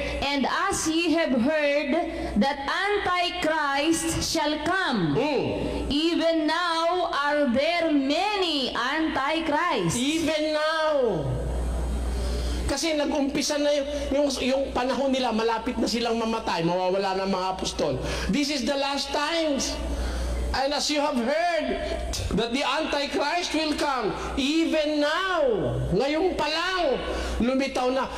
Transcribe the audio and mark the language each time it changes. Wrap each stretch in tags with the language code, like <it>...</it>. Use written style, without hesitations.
<en>And as ye have heard that Antichrist shall come, even now are there many Antichrists. Even now.</en> <tl>Kasi nag-umpisa na yung panahon nila, malapit na silang mamatay, mawawala ng mga apostol.</tl> <en>This is the last times. And as you have heard that the Antichrist will come, even now,</en> <tl>ngayon pa lang, lumitaw na.</tl>